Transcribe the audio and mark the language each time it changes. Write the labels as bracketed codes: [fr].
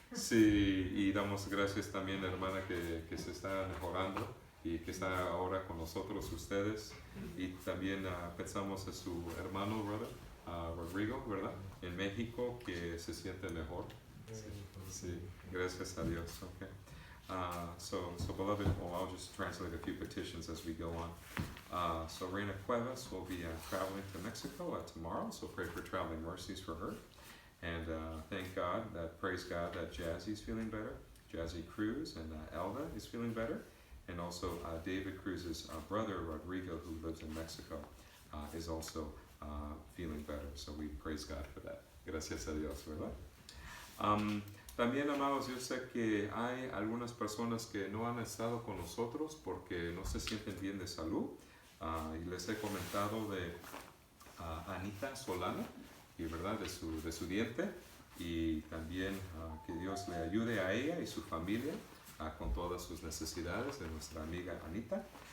[es] Sí, y damos gracias también, hermana, que se está mejorando y que está ahora con nosotros ustedes. Y también pensamos en su hermano, brother, Rodrigo, ¿verdad? En México, que se siente mejor. Sí, gracias a Dios. Okay. [en] So beloved, I'll just translate a few petitions as we go on. So Reina Cuevas will be traveling to Mexico tomorrow, so pray for traveling mercies for her. And praise God that Jazzy's feeling better. Jazzy Cruz and Elda is feeling better. And also David Cruz's brother, Rodrigo, who lives in Mexico, is also feeling better. So we praise God for that. [es] Gracias a Dios, ¿verdad? También, amados, yo sé que hay algunas personas que no han estado con nosotros porque no se sienten bien de salud. Y les he comentado de Anita Solano, y verdad, de su diente. Y también que Dios le ayude a ella y su familia con todas sus necesidades, de nuestra amiga Anita.